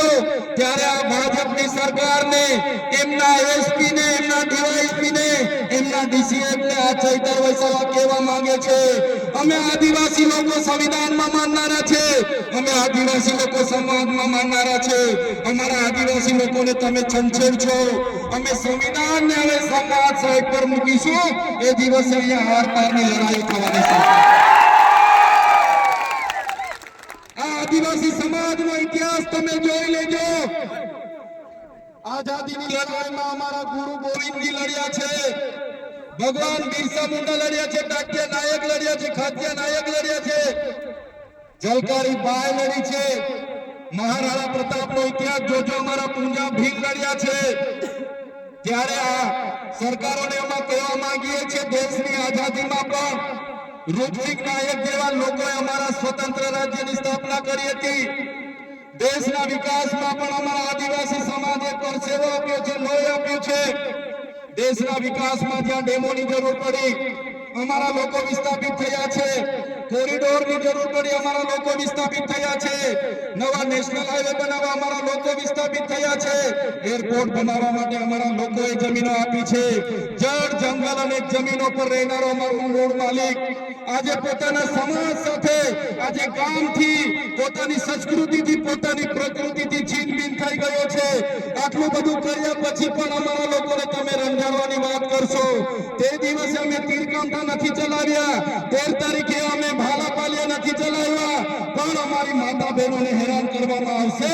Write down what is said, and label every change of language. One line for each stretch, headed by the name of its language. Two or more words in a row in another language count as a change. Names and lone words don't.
Gujarati: ત્યારે આ ભાજપની સરકારને, એમના એસપી ને, એમના ડીવાયએસપી ને, એમના ડીસીએફ ને આ ચૈતર વૈસાવા કહેવા માંગે છે અમે આદિવાસી લોકો સંવિધાનમાં માનનારા છે, અમે આદિવાસી લોકો સંવાદમાં માનનારા છે, અમારા આદિવાસી લોકોને તમે છંછેડશો, અમે સંવિધાનને હવે સંવાદ સાઈડ પર મૂકીશું। એ દિવસે અહીંયા હાર પારની લડાઈ થવાની છે। આદિવાસી સમાજ નો ઇતિહાસ તમે જોઈ લેજો। આઝાદી ની લડાઈ
Hindi: में हमारा
Gujarati: ગુરુ ગોવિંદ જી લડિયા છે, ભગવાન બિરસા મુંડા લડિયા છે, ટાટિયા નાયક લડિયા છે, ખાતિયા નાયક લડિયા છે, ઝલકારી બાઈ લડી છે, મહારાણા પ્રતાપ નો ઇતિહાસ જોજો હમારા પૂંજા ભીલ લડિયા છે। ત્યારે આ સરકારોને અમા કહેવા માંગીએ છે દેશની આઝાદી મેં પણ ઋત્વિક નાયક જેવા લોકોએ અમારા સ્વતંત્ર રાજ્યની સ્થાપના કરી હતી। દેશના વિકાસમાં પણ અમારા આદિવાસી સમાજે પરસેવો આપ્યો છે, લોહી આપ્યું છે। દેશના વિકાસમાં જ્યાં ડેમોની જરૂર પડી અમારા લોકો વિસ્થાપિત થયા છે, કોરિડોરની જરૂર પડી અમારા લોકો વિસ્થાપિત થયા છે, નવા નેશનલ હાઈવે બનાવવા અમારા લોકો વિસ્થાપિત થયા છે, એરપોર્ટ બનાવવા માટે અમારા લોકોએ જમીનો આપી છે। જડ જંગલ અને જમીનો પર રહેનારો અમારો મૂળ માલિક આજે પોતાના સમાજ સાથે, આજે ગામથી, પોતાની સંસ્કૃતિથી, પોતાની પ્રકૃતિથી છીનબીન થઈ ગયો છે। આટલું બધું કર્યા પછી પણ અમારા લોકોને તમે રંજાડવાની વાત કરશો। તે દિવસે અમે તીરકાંઠા નથી ચલાવ્યા, 13 તારીખે અમે ભાલાપાલિયા નથી ચલાવ્યા, પણ અમારી માતા બહેનોને હેરાન કરવામાં આવશે।